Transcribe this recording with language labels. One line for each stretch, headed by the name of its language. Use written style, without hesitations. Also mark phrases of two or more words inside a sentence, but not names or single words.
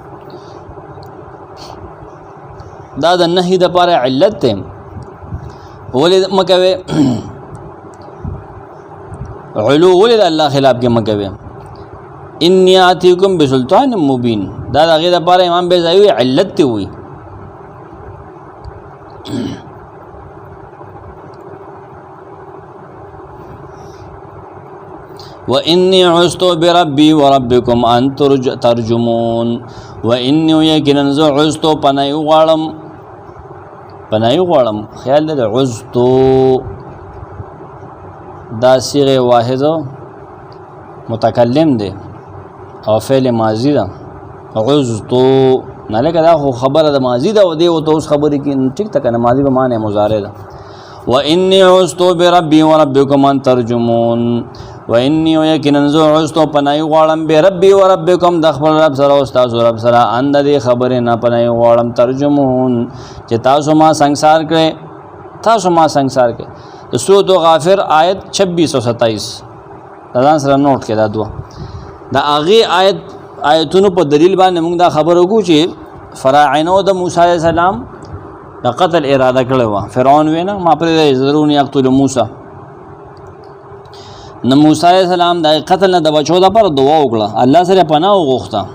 Pashto: دا د نهي دپاره علت دی ولې مه کوئ علو ولې د الله خلاف کې مه کوئ
Arabic: انی آتیکم بسلطان مبین
Pashto: دا د هغې دپاره امام بیضاوي وایي علت دی وایي
Arabic: وإني عُذْتُ بربي وربكم أن ترجمون وإني
Pashto: یقینا زه عُذْتُ پناه غواړم خیال دی عُذْتُ دا صيغه واحد متکلم دی او فعل ماضی ده عُذْتُ نه لکه دا خو خبره د ماضی ده او دی او اوس خبرې کې ټیک ته کنه ماضی به معنی مضارع ده.
Arabic: وإني عُذْتُ بربي وربكم أن ترجمون وإني
Pashto: یقینا زه عُذْتُ پناه غواړم
Arabic: بربي وربكم
Pashto: د خپل رب سره او تاسو رب سره ان د خبرې نه پناه غواړم ترجمون چې تاسو ما سنگسار کړئ د سورۃ غافر آیت 26 او 27 ځان سره نوٹ کړئ دا دوه د هغې آیتونو په دلیل باندې موږ دا خبر وکړو چې فراعنو د موسی علیه السلام د قتل اراده کړې وه فرعون وینا ما پرېږدئ ضروري
Arabic: یقتل موسی
Pashto: نو موسی علیه السلام د قتل نه د بچو دپاره دعا وکړه الله سره پناه وغوښته